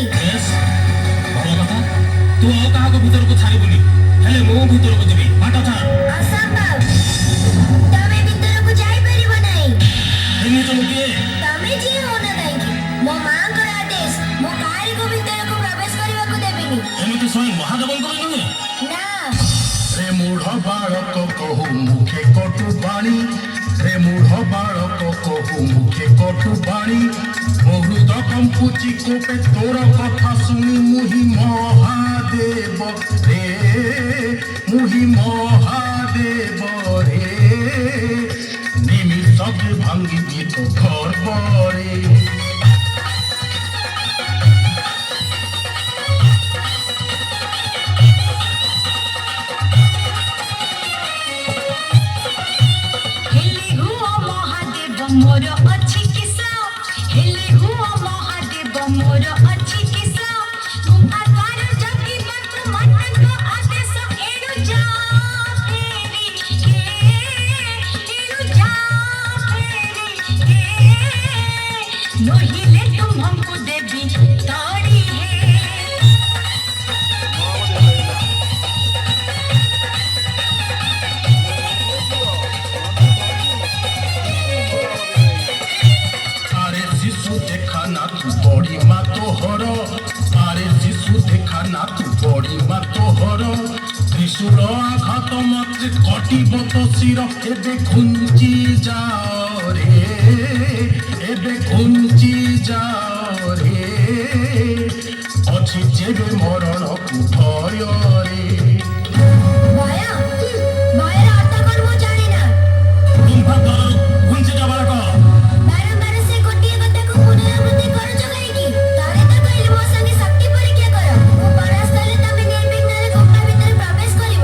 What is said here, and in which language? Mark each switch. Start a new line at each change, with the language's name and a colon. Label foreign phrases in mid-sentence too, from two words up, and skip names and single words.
Odia: ବେଶ ଭଲ କଥା ତୁ ଆଉ କାହାକୁ ଭିତରକୁ ଛାଡ଼ିବୁନି ହେଲେ ମୁଁ ଭିତରକୁ ଯିବି ବାଟ ଛାଡ଼ ଅସମ୍ଭବ ତମେ ଭିତରକୁ ଯାଇପାରିବ ନାହିଁ ଏମିତି ମୁଁ କିଏ ତମେ ଯିଏ ହଉନ କାହିଁକି ମୋ ମାଙ୍କର ଆଦେଶ ମୁଁ କାହାରିକୁ ଭିତରକୁ ପ୍ରବେଶ କରିବାକୁ ଦେବିନି ଏମିତି ସ୍ୱୟଂ ମହାଦେବଙ୍କ ବି ନୁହେଁ ନା ରେ ମୂଢ଼ ବାଳକ କହୁ ମୁଖେ କଟୁ ବାଣୀ ରେ ମୂଢ଼ ବାଳକ କହୁ ମୁଖେ କଟୁ ବାଣୀ ମୁହୃଦ କମ୍ପୁଛି କୋପେ ତୋର କଥା ଶୁଣି ମୁହିଁ ମହାଦେବ ରେ ମୁହିଁ ମହାଦେବ ରେ ନିମିତ୍ତ ଭାଙ୍ଗି ତୋ ଘର ବରେ ହେଲେ ହୁଅ ମହାଦେବ ମୋର ଅଛି କିସ ହେଲେ ହୁଅ ମହାଦେବ ମୋର ଅଛି କିସ ଗୁମ୍ଫା ଦ୍ୱାର ଜଗିବାକୁ ମାତାଙ୍କ ଆଦେଶ ଏଣୁ ଯା ଫେରି ନହିଲେ ତୁମ୍ଭଙ୍କୁ ଦେବି ତଡ଼ି ହେ ଆରେ ଶିଶୁ ଦେଖା ନା ତୁ ବଡ଼ି ମା ତୋହର ଆରେ ଶିଶୁ ଦେଖା ନା ତୁ ବଡ଼ି ମା ତୋହର ତ୍ରିଶୂଳ ଆଘାତ ମାତ୍ରେ କଟିବ ତୋ ଶିର ଏବେ ଘୁଞ୍ଚି ଯାଅ ରେ ଏବେ ଘୁଞ୍ଚି ଯାଅ ରେ ଅଛି ଯେବେ ମରଣକୁ ଭୟ ରେ ଭୟ ଭୟର ଅର୍ଥ କଣ ମୁଁ ଜାଣିନା ଗୁମ୍ଫା ଦ୍ୱାରରୁ ଘୁଞ୍ଚିଟା ବାଳକ ବାରମ୍ବାର ସେ ଗୋଟିଏ କଥାକୁ ପୁନରାବୃତ୍ତି କରୁଛ କାହିଁକି ଥରେ ତ କହିଲି ମୋ ସଙ୍ଗେ ଶକ୍ତି ପରୀକ୍ଷା କର ମୁଁ ପରାସ୍ତ ହେଲେ ତମେ ନିର୍ବିଘ୍ନରେ ଗୁମ୍ଫା ଭିତରେ ପ୍ରବେଶ କରିବ